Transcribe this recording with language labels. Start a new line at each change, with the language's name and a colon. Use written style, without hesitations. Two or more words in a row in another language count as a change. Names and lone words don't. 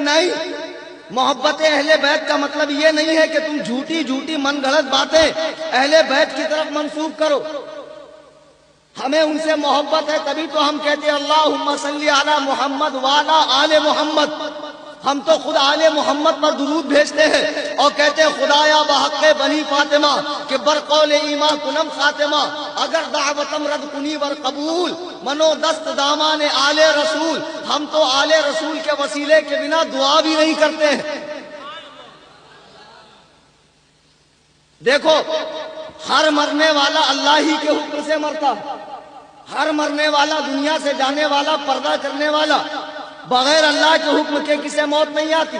Urdu: نہیں، محبت اہل بیت کا مطلب یہ نہیں ہے کہ تم جھوٹی جھوٹی من گھڑت باتیں اہل بیت کی طرف منسوب کرو۔ ہمیں ان سے محبت ہے، تبھی تو ہم کہتے ہیں
Arabic: اللہم صلی علی محمد وعلی آل محمد۔
Urdu: ہم تو خود آل محمد پر درود بھیجتے ہیں اور کہتے ہیں
Persian: خدایا بحق بنی فاطمہ کہ برقول ایمان کنم خاتمہ، اگر دعوتم رد کنی ور قبول منو دست دامان آل رسول۔
Urdu: ہم تو آل رسول کے وسیلے کے بنا دعا بھی نہیں کرتے ہیں۔ دیکھو، ہر مرنے والا اللہ ہی کے حکم سے مرتا، ہر مرنے والا دنیا سے جانے والا، پردہ کرنے والا، بغیر اللہ کے حکم کے کسے موت نہیں آتی۔